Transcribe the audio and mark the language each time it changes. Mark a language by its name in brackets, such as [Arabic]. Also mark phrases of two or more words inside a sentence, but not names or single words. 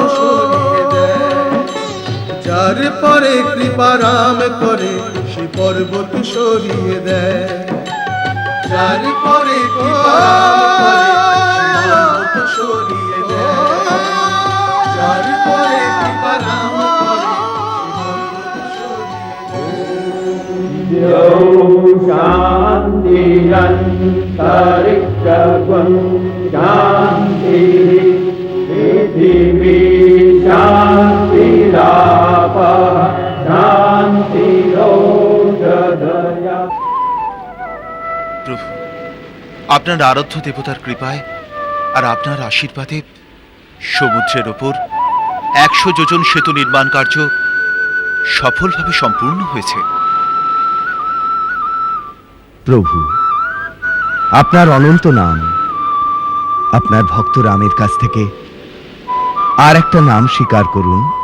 [Bangla] সরিয়ে দেয় যার পরে কৃপা রাম করে সে পর্বত সরিয়ে দেয় যার পরে কৃপা রাম করে সে পর্বত সরিয়ে দেয় যার পরে কৃপা রাম করে সে পর্বত সরিয়ে দেয় [Sanskrit] शान्ति अन्तरिक्षं शान्ति पृथिवी शान्तिरापः शान्तिरोषधयः [Bangla] প্রভু, আপনার আরাধ্য দেবতার কৃপায় আর আপনার আশীর্বাদে সমুদ্রের ওপর 100 যোজন সেতু নির্মাণ কার্য সফলভাবে সম্পূর্ণ হয়েছে। প্রভু, আপনার অনন্ত নাম, আপনার ভক্ত রামের কাছ থেকে আর একটা নাম স্বীকার করুন।